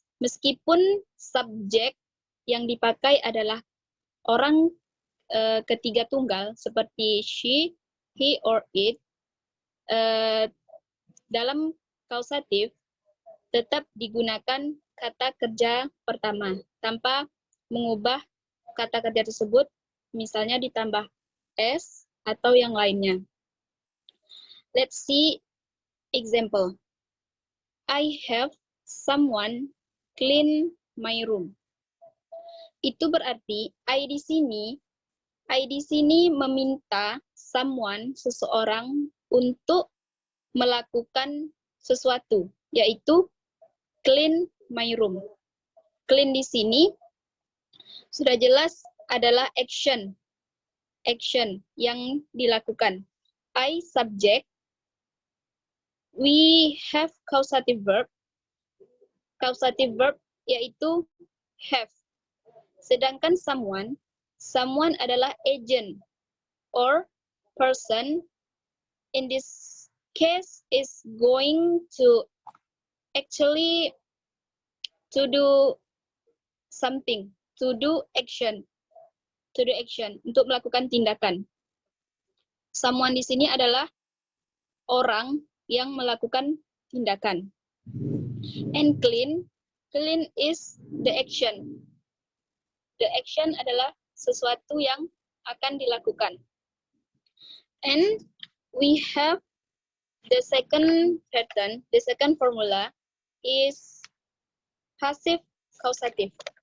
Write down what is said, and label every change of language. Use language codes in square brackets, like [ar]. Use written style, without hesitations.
[id] Meskipun subjek yang dipakai adalah orang ketiga tunggal seperti [en] she, he, or it, [id] dalam kausatif tetap digunakan kata kerja pertama tanpa mengubah kata kerja tersebut, misalnya ditambah s atau yang lainnya. [en] Let's see example. I have someone clean my room. [id] Itu berarti I di sini meminta someone, seseorang, untuk melakukan sesuatu, yaitu [en] clean my room. [id] Clean di sini sudah jelas adalah action yang dilakukan. [en] I subject, we have causative verb. Causative verb [id] yaitu have. Sedangkan someone adalah agent or person. [en] In this case is going to actually to do something, to do action, [id] untuk melakukan tindakan. Someone di sini adalah orang yang melakukan tindakan. [en] And clean is the action. The action [id] adalah sesuatu yang akan dilakukan. [en] And we have the second pattern, the second formula is passive causative.